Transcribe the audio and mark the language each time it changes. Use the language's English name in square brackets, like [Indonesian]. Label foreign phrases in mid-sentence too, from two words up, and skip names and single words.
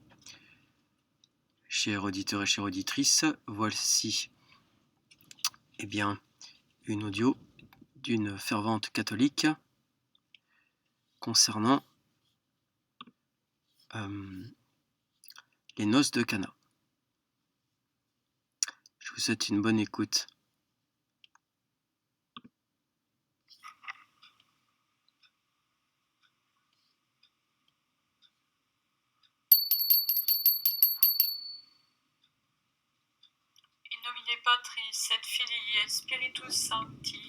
[French] Chers auditeurs et chères auditrices, voici une audio d'une fervente catholique concernant les noces de Cana. Je vous souhaite une bonne écoute. [Latin] In nomine Patris et Filii et Spiritus Sancti.